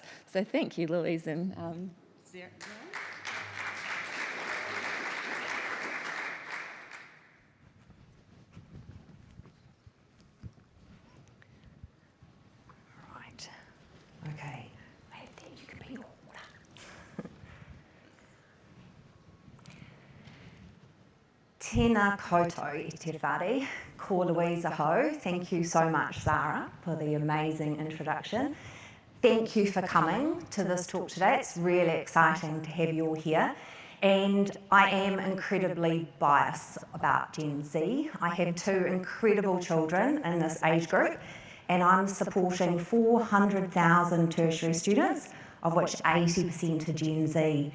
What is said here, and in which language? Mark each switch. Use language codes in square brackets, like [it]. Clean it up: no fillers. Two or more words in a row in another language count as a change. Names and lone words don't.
[en] So thank you, Louise and Sarah. Okay, I think you can be order. [mi] Tēnā koutou I te whare, ko Louise aho. [en] Thank you so much, Zara, for the amazing introduction. Thank you for coming to this talk today. It's really exciting to have you all here. And I am incredibly biased about Gen Z. I have two incredible children in this age group, and I'm supporting 400,000 tertiary students, of which 80% are Gen Z.